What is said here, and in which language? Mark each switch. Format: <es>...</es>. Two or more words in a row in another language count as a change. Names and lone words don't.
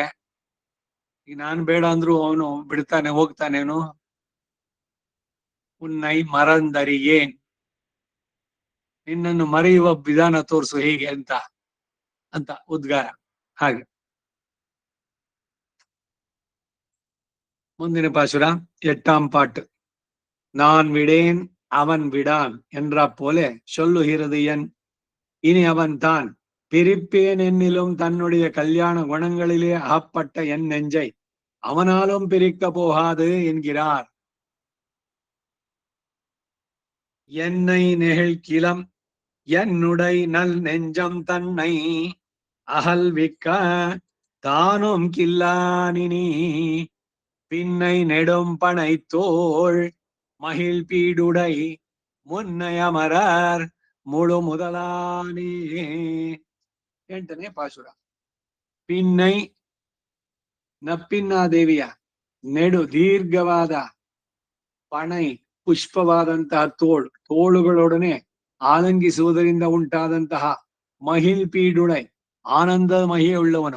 <kn>ಈಗ ನಾನ್ ಬೇಡ ಅಂದ್ರು ಅವನು ಬಿಡ್ತಾನೆ ಹೋಗ್ತಾನೇನು?</kn> <ta>உன்னை மறந்தறியேன்,</ta> <kn>ನಿನ್ನನ್ನು ಮರೆಯುವ ವಿಧಾನ ತೋರಿಸು ಹೇಗೆ ಅಂತ ಉದ್ಗಾರ. ಹಾಗೆ ಮುಂದಿನ ಪಾಶುರ 8ஆம் பாட்டு.</kn> <ta>நான் விடேன் அவன் விடான் என்ற போல சொல்லுகிறது என் இனி அவன் தான் பிரிப்பேன் என்னிலும் தன்னுடைய கல்யாண குணங்களிலே அகப்பட்ட என் நெஞ்சை அவனாலும் பிரிக்க போகாது என்கிறார். என்னை நெகிழ்கிலம் என்னுடை நல் நெஞ்சம் தன்னை அகல்விக்க தானும் கில்லானினி பின்னை நெடும் பனை தோள் மகிழ் பீடுடை முன்னை அமரர் முழு முதலானே.</ta> <kn>8ನೇ ಪಾಶುರ. ಪಿನ್ನೈ ನಪ್ಪಿನ್ನಾದೇವಿಯ ನೆಡು ದೀರ್ಘವಾದ ಪಣೈ ಪುಷ್ಪವಾದಂತಹ ತೋಳುಗಳೊಡನೆ ಆಲಂಗಿಸುವುದರಿಂದ ಉಂಟಾದಂತಹ</kn> <ta>மகிழ் பீடுடை</ta> <kn>ಆನಂದ ಮಹಿಯುಳ್ಳವನು.</kn>